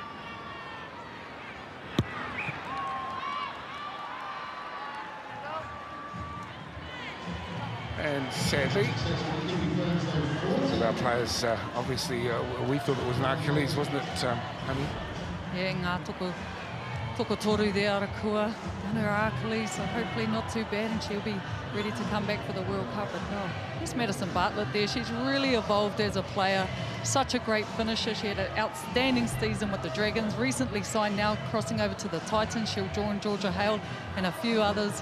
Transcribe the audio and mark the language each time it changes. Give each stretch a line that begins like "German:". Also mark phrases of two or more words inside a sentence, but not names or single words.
English: And sadly, our players, obviously, we thought it was an Achilles, wasn't it, honey? Yeah, ngā toko toru there, Arakua, and her Achilles, so hopefully not too bad, and she'll be ready to come back for the World Cup. But no, there's Madison Bartlett there. She's really evolved as a player. Such a great finisher. She had an outstanding season with the Dragons, recently signed now, crossing over to the Titans. She'll join Georgia Hale and a few others.